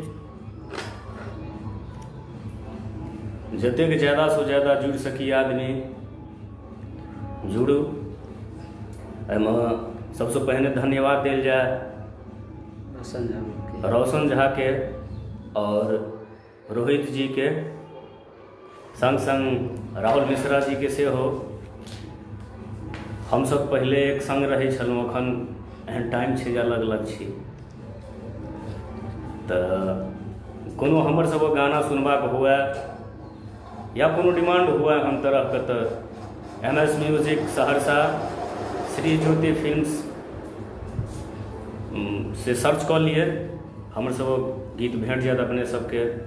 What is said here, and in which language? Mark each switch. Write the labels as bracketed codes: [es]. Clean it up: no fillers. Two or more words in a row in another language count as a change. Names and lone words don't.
[mai] जतेक ज़्यादा से ज़्यादा जुड़ सकी आदमी जुड़ू। एहिमे सबसे पहले धन्यवाद देल जाए रोशन झा के और रोहित जी के, संग संग राहुल मिश्रा जी के से हो। हम सब पहले एक संग रहे छलहुँ, अखन एहन टाइम छै जे अलग अलग छी। तऽ कोनो हमर सबके गाना सुनबाक हुए या कोनो डिमांड हुए हम तरहके, तऽ MS म्यूजिक सहरसा श्री ज्योति फिल्म्स से सर्च कऽ लिए, हमर सब गीत भेट जायत अपने सबके।